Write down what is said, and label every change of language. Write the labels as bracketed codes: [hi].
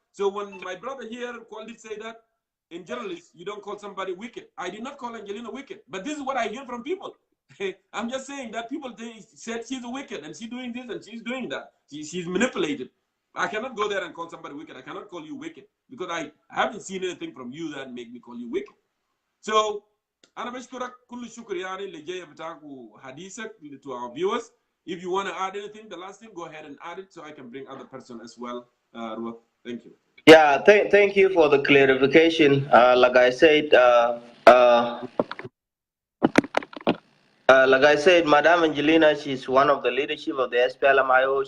[en] So when my brother here called it, say that in journalists, you don't call somebody wicked. I did not call Angelina wicked, but this is what I hear from people. I'm just saying that people said she's wicked and she's doing this and she's doing that. She's manipulated. I cannot go there and call somebody wicked. I cannot call you wicked because I haven't seen anything from you that make me call you wicked. [ar] So, أنا بشكرك كل الشكر يعني اللي جاي بتاعكو حديثك [en] to our viewers. If you want to add anything, the last thing, go ahead and add it so I can bring other person as well. Ruth, thank you. Yeah, thank you for the clarification. Like I said, Like I said, Madame Angelina, she's one of the leadership of the SPLMIO.